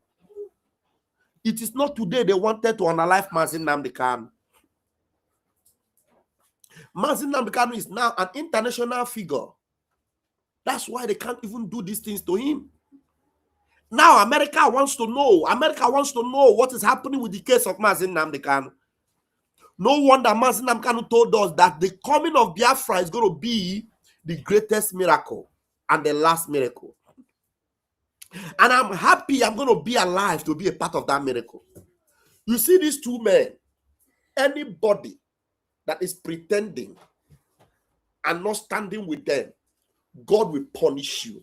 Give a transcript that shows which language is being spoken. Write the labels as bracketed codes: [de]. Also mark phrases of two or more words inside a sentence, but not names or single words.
[en] It is not today they wanted to unalive Mazin Nnamdi Kanu. Mazin Nnamdi Kanu is now an international figure. That's why they can't even do these things to him. Now America wants to know. What is happening with the case of Mazin Nnamdi Kanu. No wonder Mazin Nnamdi Kanu told us that the coming of Biafra is going to be the greatest miracle and the last miracle. And I'm happy I'm going to be alive to be a part of that miracle. You see these two men, anybody that is pretending and not standing with them, God will punish you.